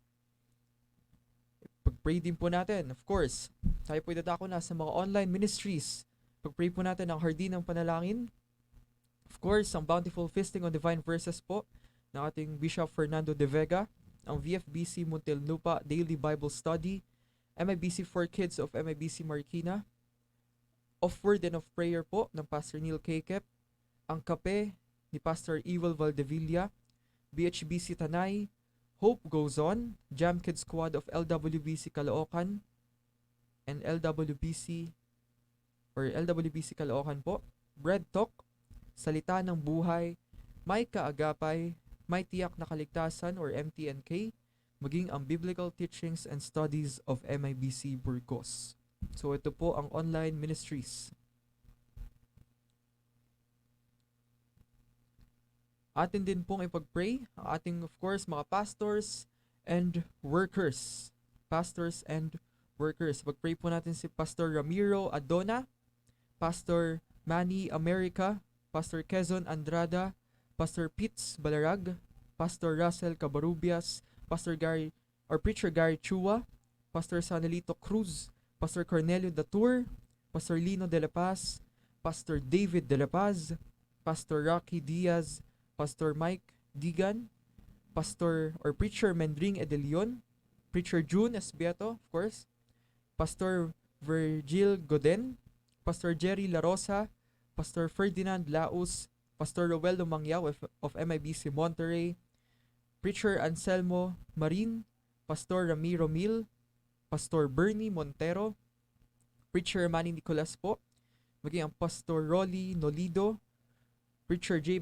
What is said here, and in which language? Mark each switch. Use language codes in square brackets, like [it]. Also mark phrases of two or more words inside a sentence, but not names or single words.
[tl] Pag-pray din po natin, [en] of course, [tl] tayo po idadako na sa mga online ministries. Pag-pray po natin ang Hardinang Panalangin. [en] Of course, [tl] ang Bountiful Feasting on Divine Verses po ng ating Bishop Fernando de Vega, ang VFBC Muntinlupa Daily Bible Study, MIBC for Kids of MIBC Marikina, Of Word and of Prayer po ng Pastor Neil Kekep, ang Kape ni Pastor Evil Valdevilla, BHBC Tanay, Hope Goes On, Jam Kids Squad of LWBC Caloocan, and LWBC Caloocan po, Bread Talk, Salita ng Buhay, May Kaagapay, May Tiyak na Kaligtasan or MTNK, maging ang Biblical Teachings and Studies of MIBC Burgos. So ito po ang online ministries. Atin din pong ipag-pray ang ating, [en] of course, mga pastors and workers. Pastors and workers. [tl] Pag-pray po natin si Pastor Ramiro Adona, Pastor Manny America, Pastor Quezon Andrada, Pastor Pitts Balarag, Pastor Russell Cabarubias, Pastor Gary or Preacher Gary Chua, Pastor Sanelito Cruz, Pastor Cornelio Datur, Pastor Lino de la Paz, Pastor David de la Paz, Pastor Rocky Diaz, Pastor Mike Digan, Pastor or Preacher Mendring Edelion, Preacher June Esbieto, [en] of course, [tl] Pastor Virgil Goden, Pastor Jerry La Rosa, Pastor Ferdinand Laus, Pastor Roeldo Mangyaw of MIBC Monterrey, Preacher Anselmo Marin, Pastor Ramiro Mil, Pastor Bernie Montero, Preacher Manny Nicolas po, maging ang Pastor Rolly Nolido, Preacher J.